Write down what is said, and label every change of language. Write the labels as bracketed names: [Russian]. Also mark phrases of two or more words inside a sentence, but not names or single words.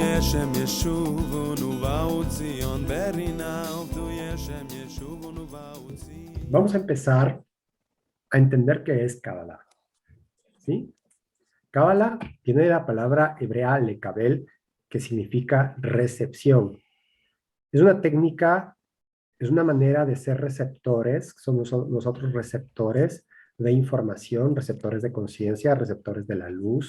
[Hebrew] שהם ישובו ובאו ציון ברינה עובדויה שהם ישובו ובאו ציון. [Spanish] Vamos a empezar a entender qué es Kabbalah, ¿sí? Kabbalah tiene la palabra hebrea lekabel, que significa recepción. Es una técnica, es una manera de ser receptores, somos nosotros receptores de información, receptores de conciencia, receptores de la luz.